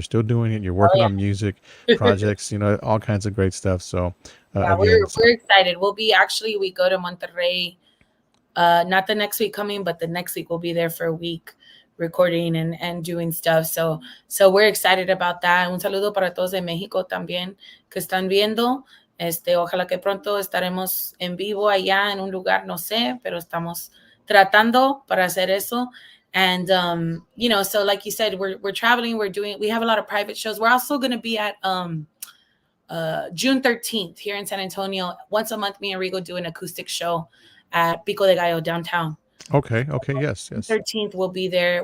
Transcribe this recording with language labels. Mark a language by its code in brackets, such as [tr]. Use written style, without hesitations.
[en] You're still doing it. You're working on music projects, all kinds of great stuff. So we're excited. We go to Monterrey. Not the next week coming, but the next week we'll be there for a week recording and doing stuff. So we're excited about that. [es] Un saludo para todos de México también que están viendo. Ojalá que pronto estaremos en vivo allá en un lugar, no sé, pero estamos tratando para hacer eso. [en] And so like you said, we're traveling, we have a lot of private shows. We're also going to be at June 13th here in San Antonio. Once a month, me and Rigo do an acoustic show at Pico de Gallo downtown. Okay. Yes. 13th, we'll be there.